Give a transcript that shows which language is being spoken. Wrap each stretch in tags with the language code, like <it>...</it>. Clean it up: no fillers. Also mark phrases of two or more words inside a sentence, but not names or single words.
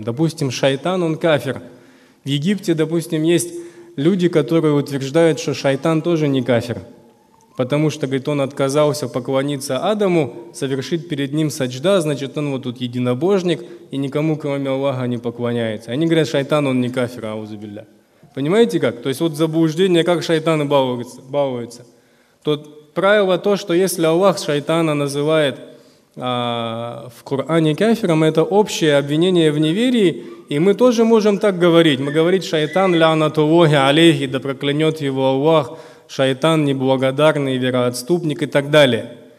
<ru>Допустим, шайтан, он кафир. В Египте, допустим, есть люди, которые утверждают, что шайтан тоже не кафир, потому что, говорит, он отказался поклониться Адаму, совершить перед ним саджда, значит, он вот тут единобожник и никому, кроме Аллаха, не поклоняется. Они говорят, шайтан, он не кафир,</ru> <ar>أعوذ بالله.</ar> <ru>Понимаете как? То есть вот заблуждение, как шайтаны балуются. Тут правило то, что если Аллах шайтана называет в Коране кафиром, это общее обвинение в неверии, и мы тоже можем так говорить. Мы говорим, шайтан</ru> <ar>لعنة الله عليه,</ar> <ru>да проклянет его Аллах, шайтан неблагодарный, вероотступник и так далее.</ru>